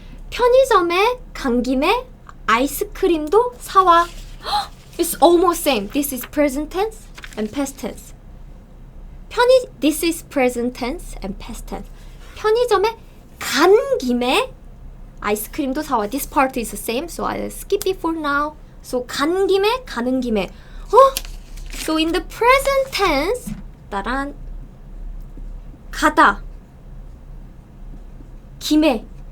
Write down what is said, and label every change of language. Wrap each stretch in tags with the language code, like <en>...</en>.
<ko>편의점에 간 김에 아이스크림도 사와.</ko> <en>It's almost same. This is present tense and past tense. This is present tense and past tense.</en> <ko>편의점에 간 김에 아이스크림도 사와.</ko> <en>This part is the same, so I'll skip it for now.</en> <ko>So 간 김에, 가는 김에.</ko> <en>So in the present tense, 따란 가다.</en> <ko>김에.</ko>